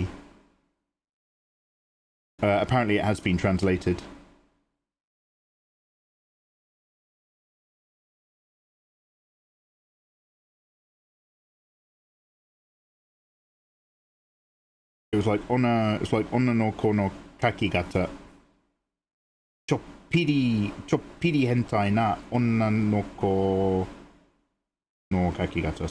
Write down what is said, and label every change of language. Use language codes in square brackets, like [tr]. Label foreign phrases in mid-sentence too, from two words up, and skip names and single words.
[en] Apparently it has been translated. It was like [ja] 女の子の描き方. ちょっぴり変態な女の子の描き方.